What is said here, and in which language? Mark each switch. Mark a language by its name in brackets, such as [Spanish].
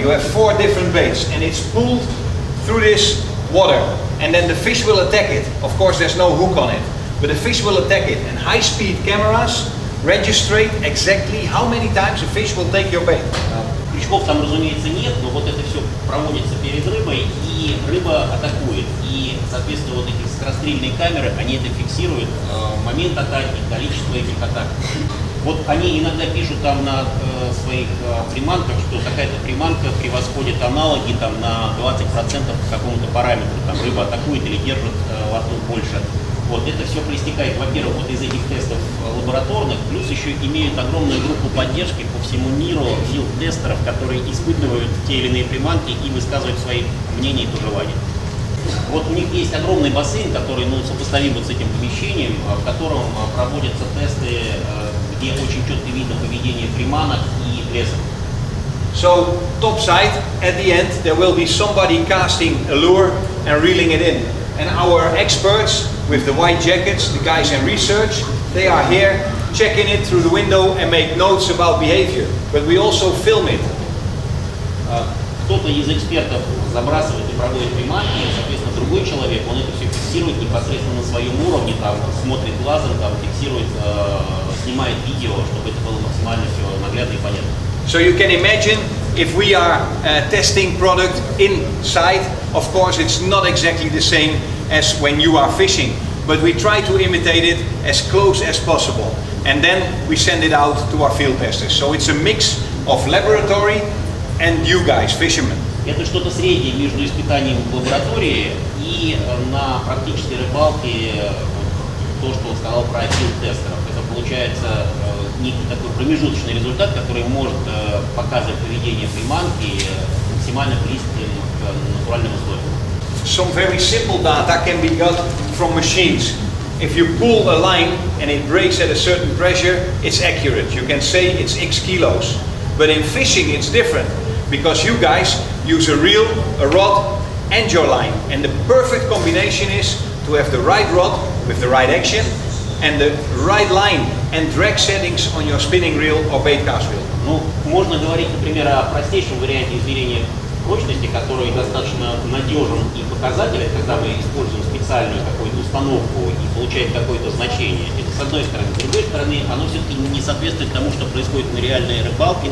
[English] You have 4 different baits, and it's pulled through this water, and then the fish will attack it. Of course, there's no hook on it, but the fish will attack it, and high-speed cameras register exactly how many times a fish will take your bait. [Russian] Крючков там, разумеется, нет, но вот это все проводится перед рыбой, и рыба атакует. И, соответственно, вот эти скорострельные камеры, они это фиксируют, момент атаки, количество этих атак. Вот они иногда пишут там на своих приманках, что какая-то приманка превосходит аналоги там, на 20% по какому-то параметру. Там рыба атакует или держит во рту больше. Вот это все проистекает, во-первых, вот из этих тестов лабораторных, плюс еще имеют огромную группу поддержки по всему миру филд-тестеров, которые испытывают те или иные приманки и высказывают свои мнения и пожелания. Вот у них есть огромный бассейн, который сопоставим вот с этим помещением, в котором проводятся тесты, где очень четко видно поведение приманок и лесок. [English] So, topside, at the end, there will be somebody casting a lure and reeling it in. And our experts with the white jackets, the guys in research, they are here checking it through the window and make notes about behavior. But we also film it. [Russian] Кто-то из экспертов забрасывает и проводит приманки, и, соответственно, другой человек, он это все фиксирует непосредственно на своем уровне, там, смотрит глазом, там, фиксирует, снимает видео, чтобы это было максимально все наглядно и понятно. [English] So you can imagine if we are testing product inside, of course it's not exactly the same as when you are fishing, but we try to imitate it as close as possible. And then we send it out to our field testers. So it's a mix of laboratory and you guys, fishermen. [Russian] Это что-то среднее между испытанием в лаборатории и на практической рыбалке, то, что он сказал про филд-тестеров. Это получается некий такой промежуточный результат, который может показывать поведение приманки максимально близким к натуральным условиям. [English] Some very simple data can be got from machines. If you pull a line and it breaks at a certain pressure, it's accurate. You can say it's X kilos. But in fishing it's different, because you guys use a reel, a rod and your line. And the perfect combination is to have the right rod with the right action and the right line and drag settings on your spinning reel or bait cast reel. [Russian] Ну, можно говорить, например, о простейшем варианте измерения прочности, который достаточно надежен и показателен, когда мы используем специальную какую-то установку и получаем какое-то значение. Это с одной стороны. С другой стороны, оно все-таки не соответствует тому, что происходит на реальной рыбалке.